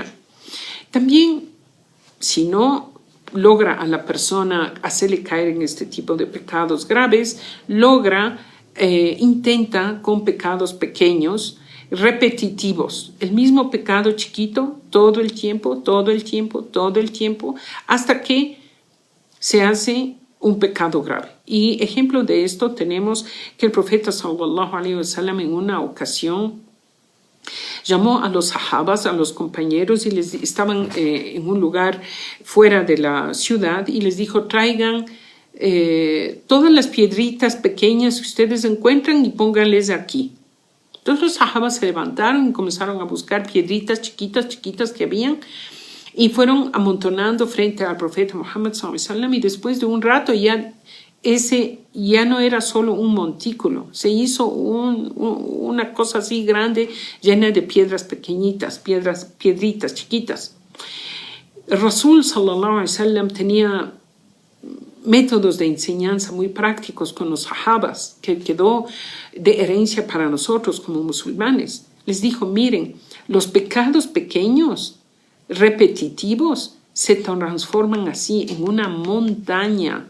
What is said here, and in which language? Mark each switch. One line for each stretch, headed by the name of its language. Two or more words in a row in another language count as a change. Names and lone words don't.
Spanish: También, si no logra a la persona hacerle caer en este tipo de pecados graves, intenta con pecados pequeños repetitivos, el mismo pecado chiquito todo el tiempo, hasta que se hace un pecado grave. Y ejemplo de esto tenemos que el profeta
Arabic: صلى الله عليه وسلم
Spanish: en una ocasión llamó a los sahabas, a los compañeros, y les estaban en un lugar fuera de la ciudad y les dijo: traigan todas las piedritas pequeñas que ustedes encuentran y pónganles aquí. Entonces los sahabas se levantaron y comenzaron a buscar piedritas chiquitas que habían y fueron amontonando frente al profeta Muhammad
Arabic: صلى الله عليه وسلم,
Spanish: y después de un rato ese ya no era solo un montículo, se hizo una cosa así grande, llena de piedras pequeñitas, piedritas chiquitas. El Rasul
Arabic: صلى الله عليه وسلم
Spanish: tenía métodos de enseñanza muy prácticos con los sahabas, que quedó de herencia para nosotros como musulmanes. Les dijo: miren, los pecados pequeños, repetitivos, se transforman así en una montaña.